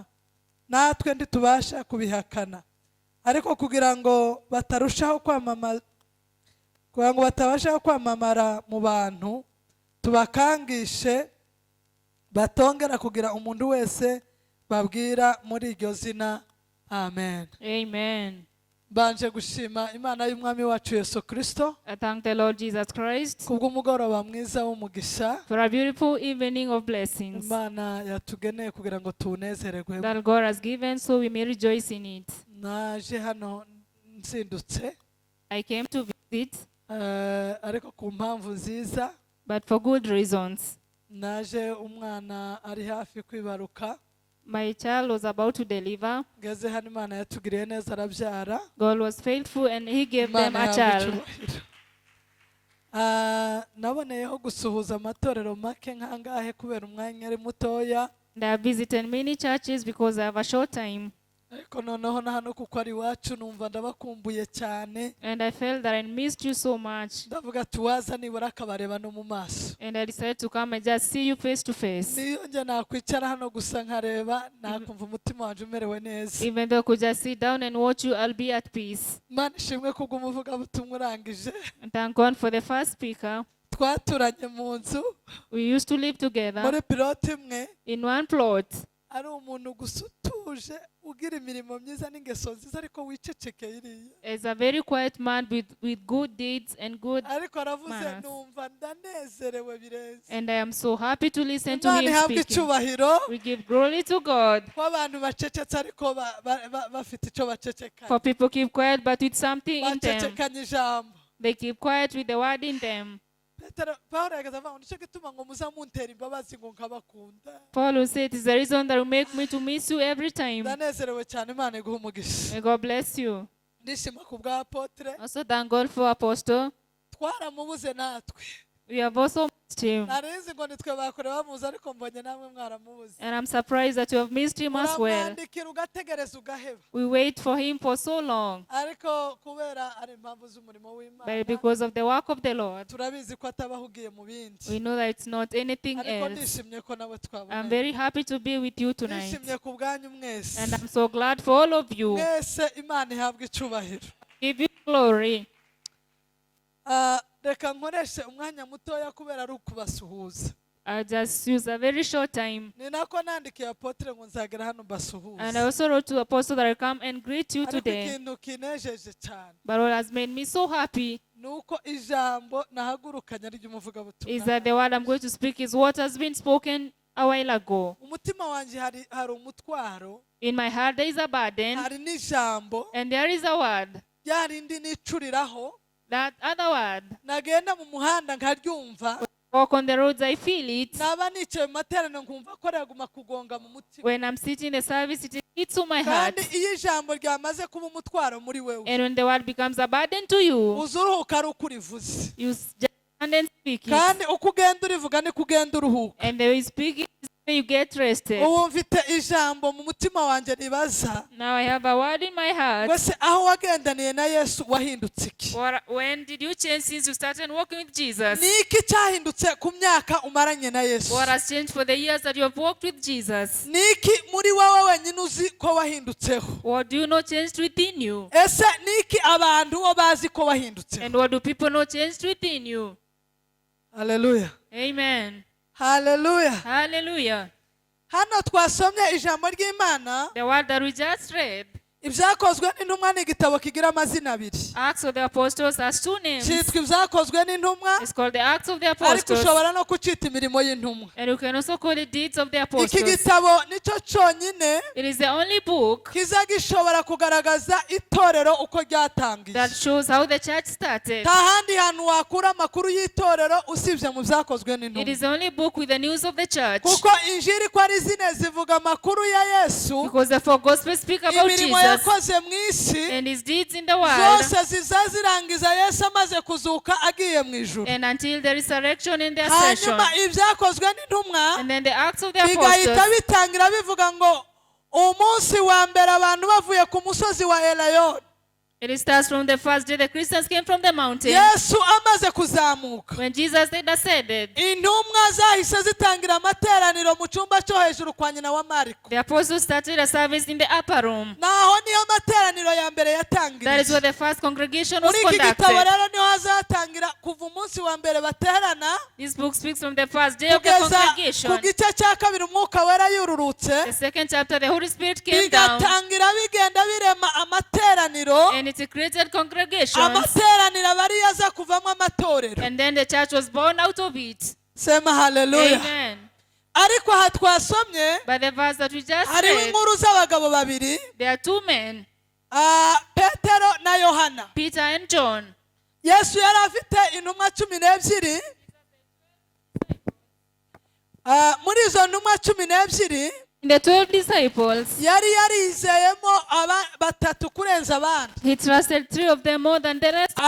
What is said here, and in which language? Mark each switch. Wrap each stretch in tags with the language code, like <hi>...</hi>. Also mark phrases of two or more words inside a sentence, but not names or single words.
<rw>Natwe ntitubasha kubihakana, ariko kugira ngo batarushaho kwamamara mu bantu, tubakangishe batongera kugira umuntu wese babwira muri iryo zina. Amen. Amen. Banje gushima Imana y'umwami wacu Yesu Kristo</rw> <en>I thank the Lord Jesus Christ</en> <rw>kubw'umugoroba mwiza w'umugisha</rw> <en>for a beautiful evening of blessings</en> <rw>Imana yatugeneye kugira ngo tunezererwe.</rw> <en>that God has given, so we may rejoice in it.</en> <rw>Naje hano nzindutse</rw> <en>I came to visit,</en> <rw>ariko ku mpamvu nziza.</rw> <en>but for good reasons.</en> <rw>Naje umwana ari hafi kwibaruka,</rw> <en>My child was about to deliver.</en> <rw>ngeze hano Imana yatugiriye neza arabyara.</rw> <en>God was faithful and He gave them</en> <rw>Imana</rw> <en>a child.</en> <rw>icyubahiro. Naboneyeho gusuhuza amatorero make nkangahe kubera umwanya ari mutoya,</rw> <en>And I have visited many churches because I have a short time.</en> <rw>ariko noneho na hano kuko ari iwacu numva ndabakumbuye cyane.</rw> <en>And I felt that I missed you so much.</en> <rw>Ndavuga tuwaza nibura akabareba no mu maso.</rw> <en>And I decided to come and just see you face to face.</en> <rw>Niyo njye nakwicara hano gusa nkareba, nakumva umutima wanjye umerewe neza.</rw> <en>Even though I could just sit down and watch you, I'll be at peace.</en> <rw>Imana ishimwe kubw'umuvugabutumwa urangije.</rw> <en>And thank God for the first speaker.</en> <rw>Twaturanye mu nzu</rw> <en>We used to live together</en> <rw>muri pilote imwe,</rw> <en>in one plot.</en> <rw>ari umuntu gusa utuje ugira imirimo myiza n'ingeso nziza ariko wicecekeye iriya.</rw> <en>As a very quiet man with good deeds and good</en> <rw>Ariko aravuze</rw> <en>manners.</en> <rw>numva ndanezerewe birenze.</rw> <en>And I am so happy to listen to</en> <rw>Imana</rw> <en>him</en> <rw>ihabwe</rw> <en>speaking.</en> <rw>icyubahiro</rw> <en>We give glory to God.</en> <rw>ko abantu bacecetse ariko bafite icyo</rw> <en>For</en> <rw>bacecekanye.</rw> <en>people keep quiet but with something in them.</en> <rw>Bacecekanye ijambo.</rw> <en>They keep quiet with the word in them.</en> <rw>Pawulo yageze avuga ngo nicyo gituma ngo muzamuntera imbabazi ngo nkabakunda.</rw> <en>Paul said it is the reason that will make me to miss you every time.</en> <rw>Ndanezerewe cyane, Imana iguhe umugisha.</rw> <en>May God bless you.</en> <rw>Ndishima ku bwa apotre,</rw> <en>Also thank God for Apostle.</en> <rw>twaramubuze natwe.</rw> <en>We have also missed him.</en> <rw>Narizi ngo nitwe bakore bamuzi ariko mbonye namwe mwaramubuze.</rw> <en>And I'm surprised that you have missed him as well.</en> <rw>Uramwandikira ugategereza ugaheba.</rw> <en>We wait for him for so long.</en> <rw>Ariko kubera ari impamvu z'umurimo w'Imana,</rw> <en>But because of the work of the Lord,</en> <rw>turabizi ko atabahugiye mu bindi.</rw> <en>we know that it's not anything</en> <rw>Ariko</rw> <en>else.</en> <rw>ndishimye ko nawe</rw> <en>I'm</en> <rw>twabonanye.</rw> <en>very happy to be with you tonight.</en> <rw>Ndishimye ku bwanyu mwese.</rw> <en>And I'm so glad for all of you.</en> <rw>Mwese Imana ihabwe icyubahiro.</rw> <en>Give you glory.</en> <rw>Reka nkoreshe umwanya mutoya kubera ari ukubasuhuza.</rw> <en>I just use a very short time.</en> <rw>Ni nako nandikiye apotre ngo nzagera hano</rw> <en>And I</en> <rw>mbasuhuze.</rw> <en>also wrote to Apostle that I come and greet you</en> <rw>Ariko</rw> <en>today.</en> <rw>ikintu kinejeje cyane</rw> <en>But what has made me so happy</en> <rw>nuko ijambo nahagurukanye ari</rw> <en>is</en> <rw>ry'umuvugabutumwa.</rw> <en>that the word I'm going to speak is what has been spoken a while ago.</en> <rw>Umutima wanjye hari umutwaro,</rw> <en>In my heart there is a burden</en> <rw>hari n'ijambo</rw> <en>and there is a word.</en> <rw>ryarindi nicuriraho,</rw> <en>That other word.</en> <rw>nagenda mu muhanda nkaryumva,</rw> <en>Walk on the roads, I feel it.</en> <rw>naba nicaye mu materaniro nkumva ko ryaguma kugonga mu mutima.</rw> <en>When I'm sitting in the service, it hits to my heart.</en> <rw>Kandi iyo ijambo ryamaze kuba umutwaro muri wewe,</rw> <en>And when the word becomes a burden to you,</en> <rw>uza uruhuka ari uko urivuze.</rw> <en>you just stand and speak it.</en> <rw>Kandi uko ugenda urivuga niko ugenda uruhuka.</rw> <en>And the way you speak it is the way you get rested.</en> <rw>Ubu mfite ijambo mu mutima wanjye nibaza,</rw> <en>Now I have a word in my heart.</en> <rw>wese aho wagendaniye na Yesu wahindutse iki?</rw> <en>When did you change since you started walking with Jesus?</en> <rw>Ni iki cyahindutse ku myaka umaranye na Yesu?</rw> <en>What has changed for the years that you have walked with Jesus?</en> <rw>Ni iki muri wowe wenyine uzi ko wahindutseho?</rw> <en>What do you know changed within you?</en> <rw>Ese ni iki abantu bo bazi ko wahindutseho?</rw> <en>And what do people know changed within you?</en> <rw>Haleluya. Amen. Haleluya.</rw> <en>Hallelujah.</en> <rw>Hano twasomye ijambo ry'Imana.</rw> <en>The word that we just read,</en> <rw>Ibyakozwe n'intumwa ni igitabo kigira amazina abiri.</rw> <en>Acts of the Apostles, has two names.</en> <rw>Cyitwa ibyakozwe n'intumwa,</rw> <en>It's called the Acts of the</en> <rw>ariko</rw> <en>Apostles.</en> <rw>ushobora no kucita imirimo y'intumwa.</rw> <en>And you can also call it Deeds of the</en> <rw>Iki</rw> <en>Apostles.</en> <rw>gitabo nicyo cyonyine</rw> <en>It is the only book</en> <rw>kiza gishobora kugaragaza itorero uko ryatangiye.</rw> <en>that shows how the church started.</en> <rw>Nta handi hantu wakura amakuru y'itorero usibye mu byakozwe</rw> <en>It</en> <rw>n'intumwa.</rw> <en>is the only book with the news of the church.</en> <rw>Kuko injiri ko ari zine zivuga amakuru ya Yesu,</rw> <en>Because the four Gospels speak about</en> <rw>imirimo</rw> <en>Jesus</en> <rw>yakoze mu isi,</rw> <en>and his deeds in the world,</en> <rw>zose ziza zirangiza Yesu amaze kuzuka agiye mu ijuru.</rw> <en>and until the resurrection and the ascension.</en> <rw>Hanyuma ibyakozwe n'intumwa</rw> <en>And then the Acts of the</en> <rw>bigahita</rw> <en>Apostles,</en> <rw>bitangira bivuga ngo umunsi wa mbere abantu bavuye ku musozi wa Elayon,</rw> <en>it starts from the first day the Christians came from the mountain.</en> <rw>Yesu amaze kuzamuka,</rw> <en>When Jesus had ascended,</en> <rw>intumwa zahise zitangira amateraniro mu cyumba cyo hejuru kwa nyina wa Mariko.</rw> <en>the apostles started a service in the upper room.</en> <rw>Naho niyo materaniro ya mbere</rw> <en>That is</en> <rw>yatangiriye.</rw> <en>where the first congregation was</en> <rw>Muri iki gitabo</rw> <en>conducted.</en> <rw>rero niho hazatangira kuva umunsi wa mbere baterana</rw> <en>This book speaks from the first day of the</en> <rw>kugeza ku</rw> <en>congregation.</en> <rw>gice cya kabiri umwuka wera yururutse,</rw> <en>The second chapter, the Holy Spirit came down,</en> <rw>bigatangira bigenda birema amateraniro.</rw> <en>and it created congregations.</en> <rw>Amateraniro aba ariyo aza kuvamo amatorero.</rw> <en>And then the church was born out of it.</en> <sw>Sema haleluya.</sw> <en>Amen.</en> <rw>Ariko aha twasomye</rw> <en>By the verse that we just</en> <rw>hariho</rw> <en>read,</en> <rw>inkuru z'abagabo babiri,</rw> <en>there are two men,</en> <rw>Petero na Yohana.</rw> <en>Peter and John.</en> <rw>Yesu yari afite intumwa 12. Muri izo ntumwa 12</rw> <en>In the 12 disciples,</en> <rw>yari yarizeyemo batatu kurenza abandi.</rw> <en>he trusted 3 of them more than the rest of them.</en>